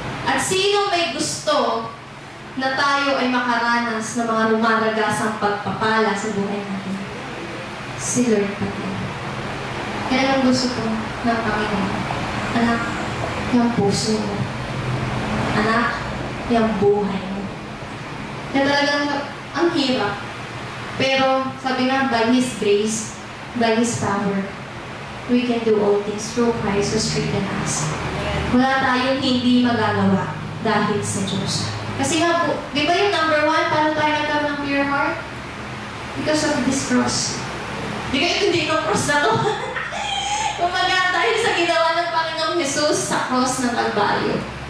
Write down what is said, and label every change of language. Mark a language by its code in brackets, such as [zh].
[tl] At sino may gusto na tayo ay makaranas ng mga rumaragasang pagpapala sa buhay natin? Si Lord pati. Kaya lang gusto ko ng Panginoon. Anak, yung puso mo. Anak, yung buhay mo. Kaya talagang ang hirap. [en] Pero sabi nga, by His grace, by His power, we can do all things through Christ who strengthens us. [tl] Wala tayong hindi magagawa dahil sa Diyos. Kasi nga po, di ba yung number 1, paano tayo nagkaroon ng pure heart? [en] Because of this cross. [tl] Di kayo hindi ko cross na to. Kumaga dahil sa ginawa ng Panginoong Jesus sa cross ng Kalbaryo.